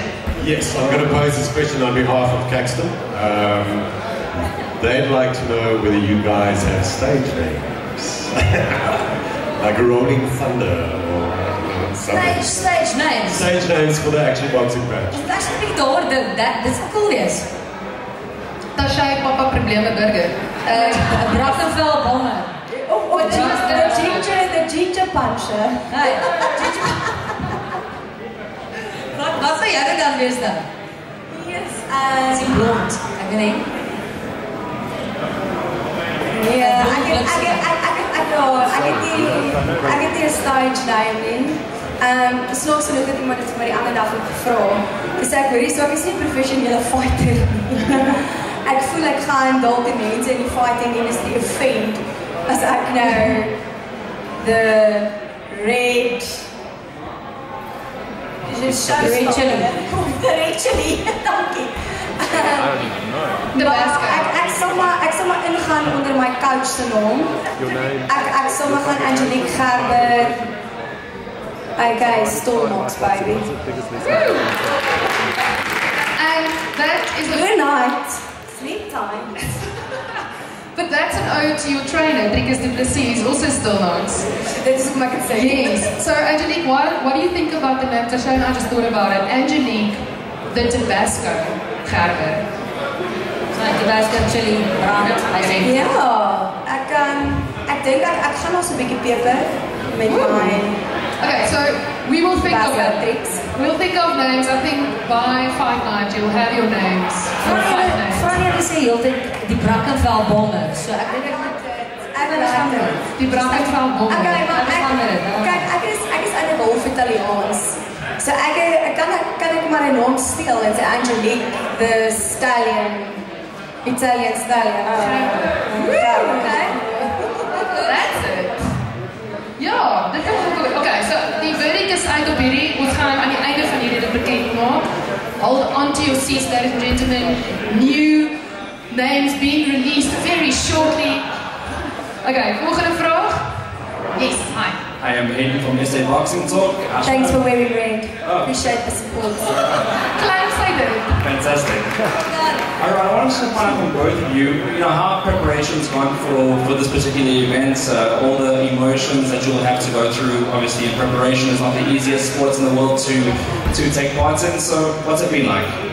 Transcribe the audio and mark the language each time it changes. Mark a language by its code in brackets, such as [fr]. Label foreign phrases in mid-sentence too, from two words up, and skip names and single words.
[en] Yes, I'm going to pose this question on behalf of Caxton. They'd like to know whether you guys have stage names. Like Rolling Thunder or something. Stage names. Stage names for the actual boxing match. It's actually that's cool, yes. [af] Tasche, papa probleme burger. [en] Brackenfell bomber. Oh, the ginger puncher. [af] Hey. Wat sou jy dan wees dan? [en] Yes, [af] Is hy blond? Ek weet nie. yeah, ek het die stage name nie. Snaaks genoeg het iemand het vir my die ander dag ook gevra. Dis ek hoorie, so ek is nie 'n professionele fighter nie. Ek voel ek gaan dalk die mense in die [en] fighting industry [af] offend as ek nou [en] the red the red chili, [af] dankie. Ek sal maar ingaan onder my coach se naam. Ek sal maar gaan Angelique Gerber. [en] Okay, Stormbox baby. And that is Good night. Sleep time. But that's an ode to your trainer, Driekus du Plessis, also still nice. [af] Dit is hoe ek het sê. [en] Yes. So Angelique, what do you think about the name? Tasche and I just thought about it. Angelique, the Tabasco Gerber. Tabasco chili brand. [af] Ja, ek dink ek gaan nog so 'n bietjie peper met my [en] Okay, so we will think of Tabasco it. tricks. We'll think of names. I think by fight night you'll have your names. Your fight names. [af] Vra jy sê heeltyd die Brackenfell bomber. So ek dink ek moet Die Brackenfell bomber. Okay, maar kyk, ek is uit 'n half Italiaans. So ek kan maar 'n naam steel en sê Angelique the Stallion. [en] Italian Stallion. Okay. That's it. [af] Ja, dit is goed. Okay, so die verdict is uit op hierdie. Ons gaan aan die einde van hierdie dit bekend maak. [en] Hold on to your seats, ladies and gentlemen. New names being released very shortly. [af] Okay, volgende vraag. [en] Yes, hi. I am Hayden from SA Boxing Talk. Thanks for wearing red. Appreciate the support. [af] Klein sy dit. [en] Fantastic. Alright, I wanted to find out from both of you, how preparation's gone for this particular event, all the emotions that you'll have to go through. Obviously, preparation is not the easiest sport in the world to take part in, so what's it been like?